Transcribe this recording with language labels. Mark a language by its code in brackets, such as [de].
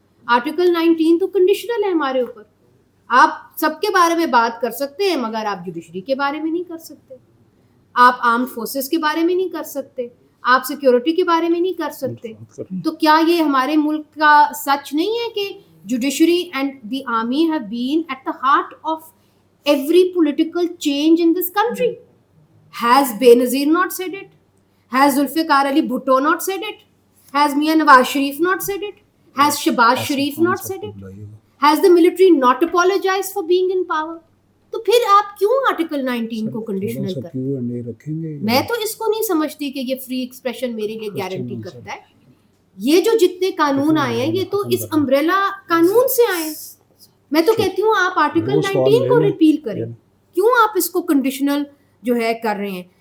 [hi] Article 19 तो conditional है हमारे ऊपर. आप सबके बारे में बात कर सकते हैं मगर आप जुडिशरी के बारे में नहीं कर सकते, आप आर्म फोर्सेस के बारे में नहीं कर सकते, आप सिक्योरिटी के बारे में नहीं कर सकते. तो क्या ये हमारे मुल्क का सच नहीं है कि [en] Judiciary and the army have been at the heart of every political change in this country? Has Benazir not said it? Has Zulfikar Ali Bhutto not said it? Has Mian Nawaz Sharif not said it? Has Shehbaz Sharif not said it? Has the military not apologized for being in power? [hi] तो फिर आप क्यों article 19 को conditional कर? मैं तो इसको नहीं समझती कि ये फ्री एक्सप्रेशन मेरे लिए गारंटी करता है. ये जो जितने कानून आए हैं ये तो इस अम्ब्रेला कानून से आए हैं. मैं तो कहती हूँ आप आर्टिकल 19 को रिपील करें. क्यों आप इसको कंडीशनल जो है कर रहे हैं?